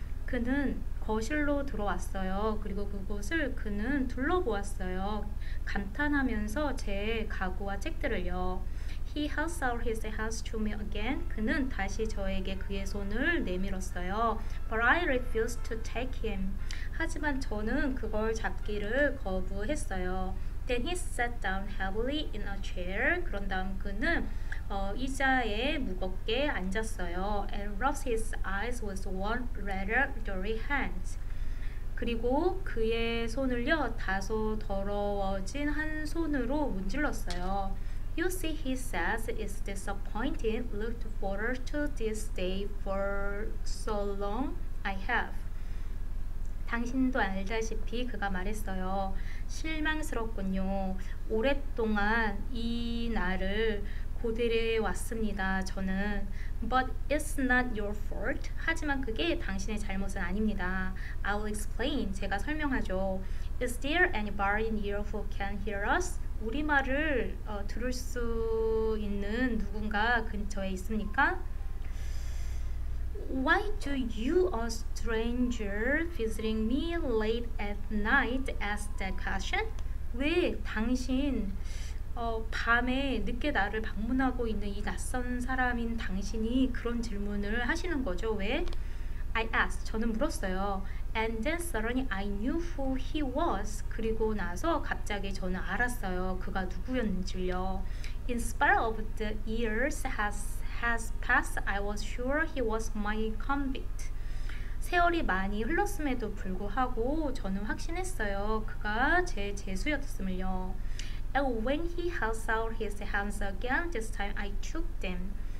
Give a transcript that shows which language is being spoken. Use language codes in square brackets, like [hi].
[ko] 그는 거실로 들어왔어요. 그리고 그곳을 그는 둘러보았어요. 감탄하면서 제 가구와 책들을요. [en] He held out his hands to me again. [ko] 그는 다시 저에게 그의 손을 내밀었어요. [en] But I refused to take him. [ko] 하지만 저는 그걸 잡기를 거부했어요. [en] Then he sat down heavily in a chair. [ko] 그런 다음 그는 의자에 무겁게 앉았어요. [en] And rubbed his eyes with one rather dirty hand. [ko] 그리고 그의 손을요 다소 더러워진 한 손으로 문질렀어요. [en] You see, he says, it's disappointing. Looked forward to this day for so long. I have. [ko] 당신도 알다시피 그가 말했어요. 실망스럽군요. 오랫동안 이 날을 고대해 왔습니다. 저는 [en] But it's not your fault. [ko] 하지만 그게 당신의 잘못은 아닙니다. [en] I will explain. [ko] 제가 설명하죠. [en] Is there anybody here who can hear us? [ko] 우리말을 들을 수 있는 누군가 근처에 있습니까? [en] Why do you, a stranger visiting me late at night, ask that question? [ko] 왜 당신 밤에 늦게 나를 방문하고 있는 이 낯선 사람인 당신이 그런 질문을 하시는 거죠? 왜? [en] I asked. [ko] 저는 물었어요. [en] And then suddenly I knew who he was. [ko] 그리고 나서 갑자기 저는 알았어요. 그가 누구였는지요. [en] In spite of the years has passed, I was sure he was my convict. [ko] 세월이 많이 흘렀음에도 불구하고 저는 확신했어요. 그가 제 죄수였음을요. [en] And when he held out his hands again, this time I took them.